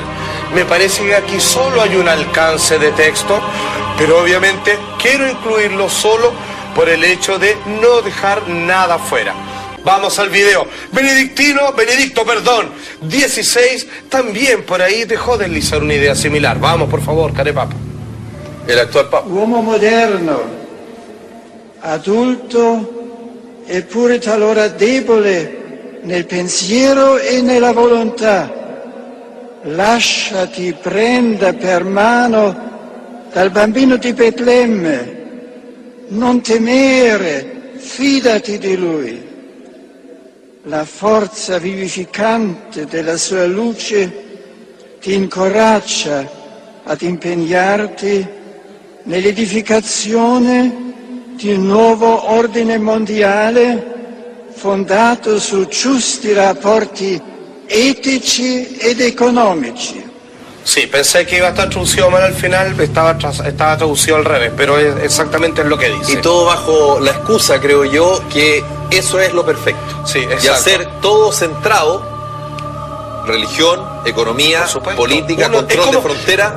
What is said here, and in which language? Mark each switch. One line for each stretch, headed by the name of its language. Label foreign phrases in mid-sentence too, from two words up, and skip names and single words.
Spanish: Me parece que aquí solo hay un alcance de texto, pero obviamente quiero incluirlo solo por el hecho de no dejar nada fuera. Vamos al video. Benedicto, 16, también por ahí dejó deslizar una idea similar. Vamos, por favor, carepapa. El actual papa.
Italian: Uomo moderno, adulto eppure talora debole nel pensiero e nella volontà, lasciati prenda per mano dal bambino di Betlemme, non temere, fidati di lui. La forza vivificante della sua luce ti incoraggia ad impegnarti nell'edificazione di un nuovo ordine mondiale fondato su giusti rapporti etici ed económicos.
Spanish: Sí, pensé que iba a estar traducido mal al final, estaba traducido al revés, pero exactamente es lo que dice. Y todo bajo la excusa, creo yo, que eso es lo perfecto. Sí, exacto. Y hacer todo centrado, religión, economía, política, control de frontera.